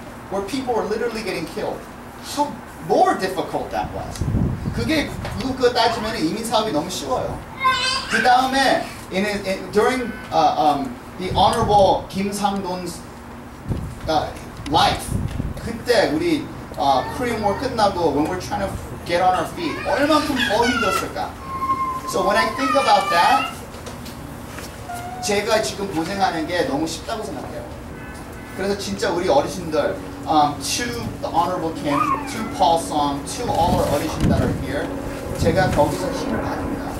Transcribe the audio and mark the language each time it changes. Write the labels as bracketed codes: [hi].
[en] where people were literally getting killed. How more difficult that was. [ko] 그게 그거 따지면 이민 사업이 너무 쉬워요. 그 다음에 [en] during the Honorable Kim Sangdon's life, [ko] 그때 우리 [en] Korean War [ko] 끝나고 [en] when we're trying to get on our feet, [ko] 얼만큼 더 힘들었을까? [en] So when I think about that, [ko] 제가 지금 고생하는 게 너무 쉽다고 생각해요. 그래서 진짜 우리 어르신들, [en] to the Honorable Kim, to Paul Song, to all our 어르신 that are here, [ko] 제가 거기서 힘을 받습니다.